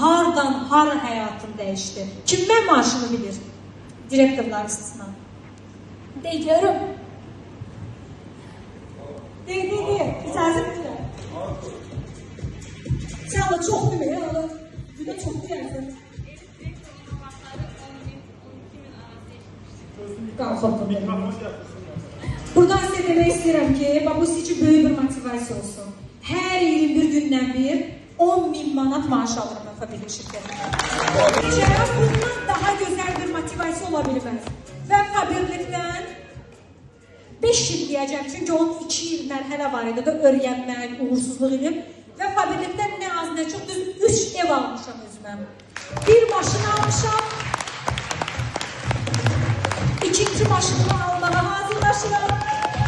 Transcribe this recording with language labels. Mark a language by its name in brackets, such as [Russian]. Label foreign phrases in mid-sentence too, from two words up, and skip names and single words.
[Azerbaijani] hardan hara həyatım dəyişdi. Kim mən maaşını bilir? Direktorlar istisna. De görüm. De. İcazə verirəm. Sən Allah çox demə ya. Bir də çox deyərsən. [Turkish] Buradan size demek istedim ki, bu sizin için böyük bir motivasyon olsun. Her 21 günden bir 10.000 manat maaş alırım Fabrika şirketinde. Bundan daha güzel bir motivasyon olabilmez. Ben Fabrika'dan 5 yıl diyeceğim çünkü onun 2 yıl merhale var idi da öğrenmek, [Azerbaijani] uğursuzluq edib. Ve Fabrika'dan [Turkish] ne az ne çok [Azerbaijani] düz 3 ev almışam özümə. Bir maşın almışam. İkinci maşını almağa hazırlaşıram.